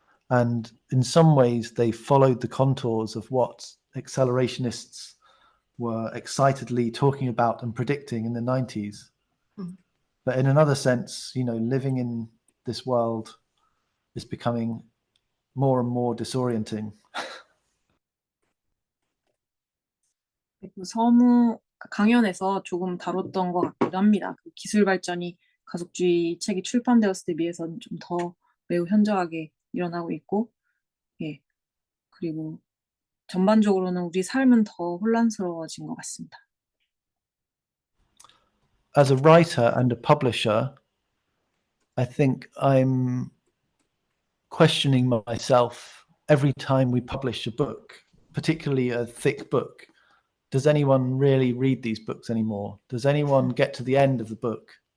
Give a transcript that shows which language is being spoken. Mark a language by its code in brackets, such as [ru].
[en] And in some ways, they followed the contours of what accelerationists were excitedly talking about and predicting in the 90s. But in another sense, living in this world is becoming more and more disorienting. [ko] 서무 강연에서 조금 다뤘던 것 같기도 합니다. 그 기술 발전이 가속주의 책이 출판되었을 때 비해서는 좀 더 매우 현저하게 일어나고 있고, 예, 그리고 전반적으로는 우리 삶은 더 혼란스러워진 것 같습니다. [en] As a writer and a publisher, I think I'm questioning myself every time we publish a book, particularly a thick book. Does anyone really read these books anymore? Does anyone get to the end of the book?